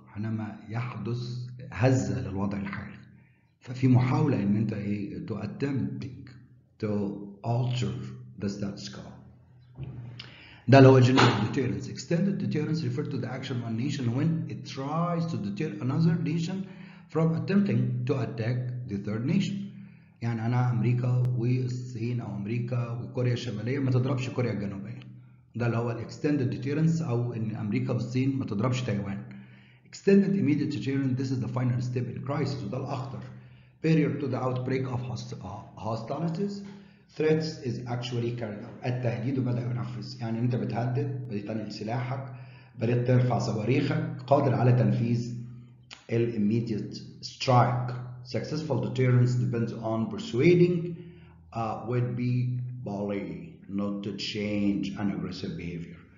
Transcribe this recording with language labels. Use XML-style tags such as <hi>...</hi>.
<ar>حينما يحدث هزة للوضع الحالي، ففي محاولة إن أنت إيه</ar> <en>to attempting to alter the status quo.</en> <ar>ده اللي هو general deterrence.</ar> <en>Extended deterrence refer to the action of one nation when it tries to deter another nation from attempting to attack the third nation.</en> <ar>يعني أنا أمريكا والصين أو أمريكا وكوريا الشمالية ما تضربش كوريا الجنوبية. ده اللي هو extended deterrence، أو إن أمريكا والصين ما تضربش تايوان.</ar> <en>Extended immediate deterrence this is the final step in crisis،</en> <ar>وده الأخطر.</ar> <en>Prior to the outbreak of hostilities threats is actually carried out.</en> <ar>التهديد بدأ ينفذ، يعني أنت بتهدد، بدأت تنقل سلاحك، بدأت ترفع صواريخك، قادر على تنفيذ immediate strike.</ar> <en>Successful deterrence depends on persuading would-be bully not to change an aggressive behavior.</en>